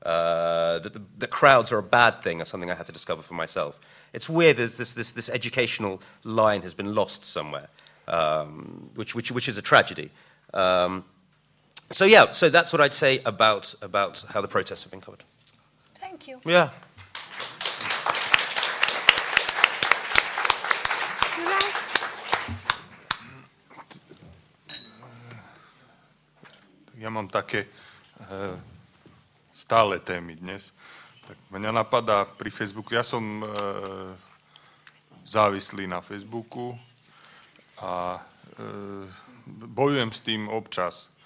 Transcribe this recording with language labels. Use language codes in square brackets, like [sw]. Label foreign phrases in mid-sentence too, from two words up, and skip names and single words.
[en] that crowds are a bad thing, or something I had to discover for myself. It's weird. There's this educational line has been lost somewhere, which is a tragedy. So that's what I'd say about how the protests have been covered. Thank you. Yeah. [sk] Ja mám také stále témy dnes. Tak mňa napadá pri Facebooku. Ja som závislý na Facebooku a bojujem s tým občas.